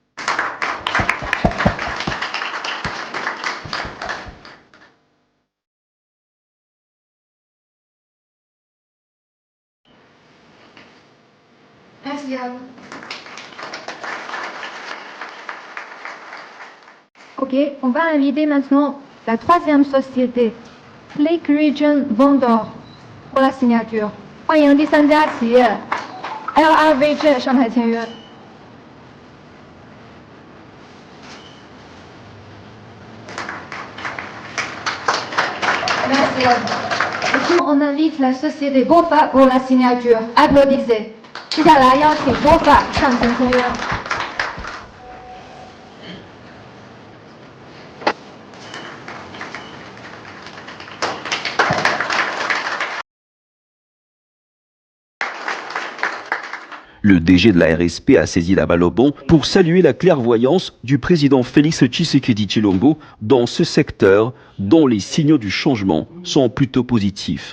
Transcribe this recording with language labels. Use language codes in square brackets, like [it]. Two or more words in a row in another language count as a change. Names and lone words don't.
[fr] Merci à vous. Ok, on va inviter maintenant la troisième société, Lake Region Vendor, pour la signature. [zh] 欢迎第三家企业 LRVG 上台签约。 [fr] Merci à vous. Maintenant, on invite la société BOFA pour la signature. Applaudissez. [zh] 接下来邀请 BOFA 上前签约。 [fr] Le DG de la RSP a saisi la balle au bon pour saluer la clairvoyance du président Félix Tshisekedi Tshilombo dans ce secteur dont les signaux du changement sont plutôt positifs.